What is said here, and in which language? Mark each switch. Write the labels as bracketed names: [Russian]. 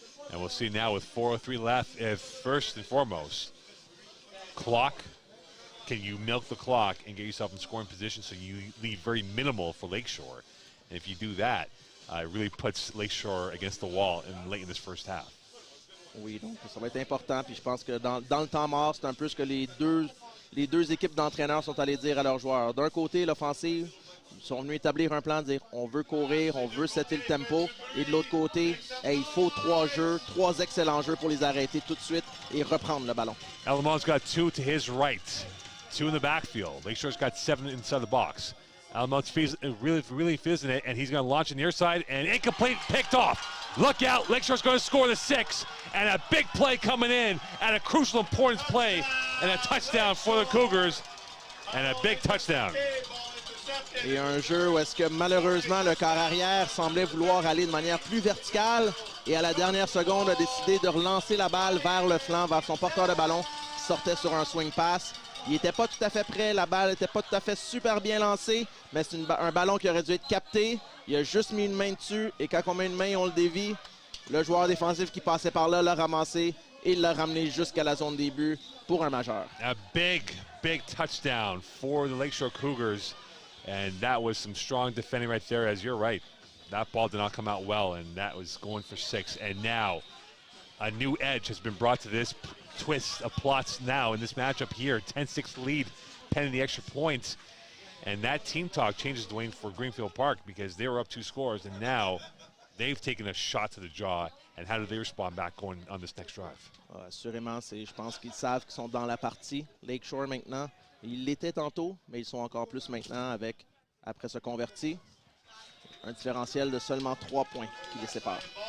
[English] And we'll see now with 4:03 left, if first and foremost, clock, can you milk the clock and get yourself in scoring position so you leave very minimal for Lakeshore? And if you do that, it really puts Lakeshore against the wall late in this first half. [French] Oui, donc ça va être important. Puis je pense que dans le temps mort, c'est un peu ce que les deux équipes d'entraîneurs sont allés dire à leurs joueurs. D'un côté, l'offensive, Ils sont venus établir un plan, dire on veut courir, on veut setter le tempo. Et de l'autre côté, il faut 3 jeux, 3 excellents jeux pour les arrêter tout de suite et reprendre le ballon. [English] Alamon's got 2 to his right, 2 in the backfield. Lakeshore's got 7 inside the box. Alamon's really fizzing it, and he's going to launch in the near side, and incomplete, picked off. Look out, Lakeshore's going to score the 6, and a big play coming in, and a crucial importance play, and a touchdown for the Cougars, and a big touchdown. [French] Et un jeu où est-ce que malheureusement le quart arrière semblait vouloir aller de manière plus verticale et à la dernière seconde a décidé de relancer la balle vers le flanc, vers son porteur de ballon qui sortait sur un swing pass. Il n'était pas tout à fait prêt, la balle n'était pas tout à fait super bien lancée, mais c'est un ballon qui aurait dû être capté. Il a juste mis une main dessus et quand on met une main, on le dévie. Le joueur défensif qui passait par là l'a ramassé et l'a ramené jusqu'à la zone des buts pour un majeur. [English] A big touchdown for the Lakeshore Cougars. And that was some strong defending right there, as you're right. That ball did not come out well, and that was going for 6. And now a new edge has been brought to this twist of plots now in this matchup here. 10-6 lead pending the extra points. And that team talk changes, Dwayne, for Greenfield Park because they were up 2 scores, and now they've taken a shot to the jaw. And how do they respond back going on this next drive? [French] Assurément, je pense qu'ils savent qu'ils sont dans la partie. Lakeshore maintenant. Ils l'étaient tantôt, mais ils sont encore plus maintenant après se convertir. Un différentiel de seulement 3 points qui les sépare.